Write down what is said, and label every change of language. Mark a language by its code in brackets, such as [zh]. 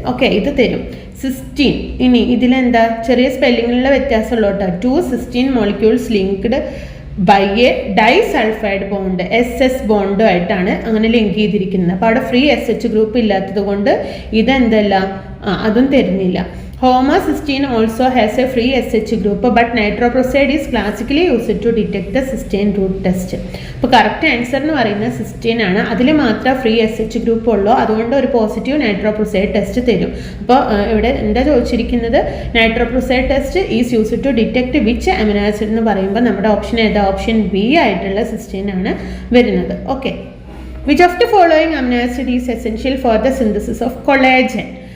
[ml] Okay, ഇത് തരും cysteine. ഇനി ഇതിലെന്താ ചെറിയ സ്പെല്ലിങ്ങിലുള്ള വ്യത്യാസമുള്ളൂ കേട്ടോ. [en] 2 cysteine molecules linked by a disulphide bond, [ml] SS ബോണ്ടുമായിട്ടാണ് അങ്ങനെ ലിങ്ക് ചെയ്തിരിക്കുന്നത്. അപ്പോൾ അവിടെ ഫ്രീ SH ഗ്രൂപ്പ് ഇല്ലാത്തത് കൊണ്ട് ഇതെന്തല്ല, അതും തരുന്നില്ല. [en] Homocysteine also has a free SH group, but nitroprusside is classically used to detect the cysteine root test. [ml] അപ്പോൾ കറക്റ്റ് ആൻസർ എന്ന് പറയുന്നത് സിസ്റ്റീൻ ആണ്. അതിൽ മാത്രമേ ഫ്രീ SH ഗ്രൂപ്പ് ഉള്ളൂ. അതുകൊണ്ട് ഒരു പോസിറ്റീവ് നൈട്രോപ്രുസൈഡ് ടെസ്റ്റ് തരും. അപ്പോൾ ഇവിടെ എന്താ ചോദിച്ചിരിക്കുന്നത്? [en] nitroprusside test is used to detect which amino acid [ml] എന്ന് പറയുമ്പോൾ നമ്മുടെ ഓപ്ഷൻ ഏതാ? ഓപ്ഷൻ ബി ആയിട്ടുള്ള സിസ്റ്റീൻ ആണ് വരുന്നത്. [en] Okay, which of the following amino acid is essential for the synthesis of collagen?